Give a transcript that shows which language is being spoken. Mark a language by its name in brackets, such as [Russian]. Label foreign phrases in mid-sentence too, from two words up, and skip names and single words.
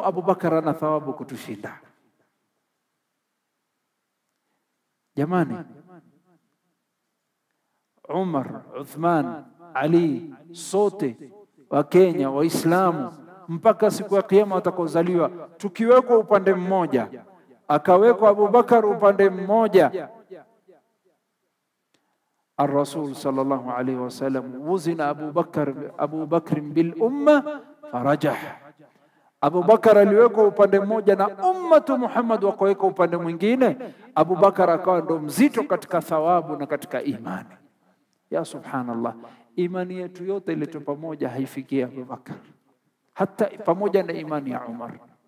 [Swahili] Abu Bakar ana thawabu kutushinda. Jamani, Umar, Uthman, Ali, sote wa Kenya, Waislamu, mpaka siku ya Kiyama watakaozaliwa, tukiwekwa upande mmoja, akawekwa Abu Bakar upande mmoja. [Arabic] الرسول صلى الله عليه وسلم وزن أبو بكر بالأمة فرجح. [Swahili] Abu Bakar aliwekwa upande mmoja na [Arabic] أمة محمد [Swahili] wakawekwa upande mwingine. Abu Bakar akawa ndo mzito katika thawabu na katika imani. [Arabic] يا سبحان الله, [Swahili] imani yetu yote ile tu pamoja haifikia Abu Bakar, hata pamoja na imani ya Umar.